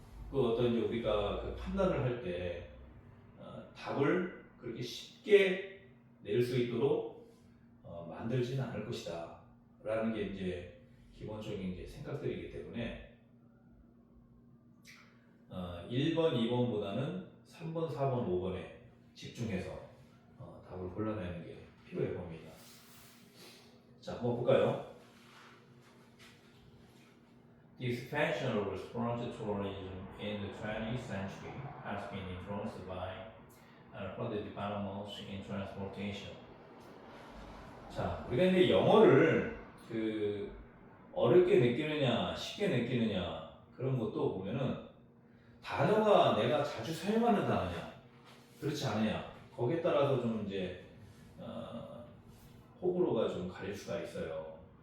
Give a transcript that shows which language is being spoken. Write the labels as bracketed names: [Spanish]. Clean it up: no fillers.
[Korean] 그 어떤 이제 우리가 그 판단을 할 때 답을 그렇게 쉽게 낼 수 있도록 만들지는 않을 것이다 라는 게 이제 기본적인 이제 생각들이기 때문에 1번, 2번보다는 3번, 4번, 5번에 집중해서 답을 골라내는 게 필요해 봅니다. 자, 한번 볼까요? [English] The expansion of response tourism in the 20th century has been influenced by further developments in transportation. [Korean] 자, 우리가 이제 영어를 그 어렵게 느끼느냐, 쉽게 느끼느냐 그런 것도 보면은 단어가 내가 자주 사용하는 단어냐, 그렇지 않느냐 거기에 따라서 좀 이제 호불호가 좀 갈릴 수가 있어요.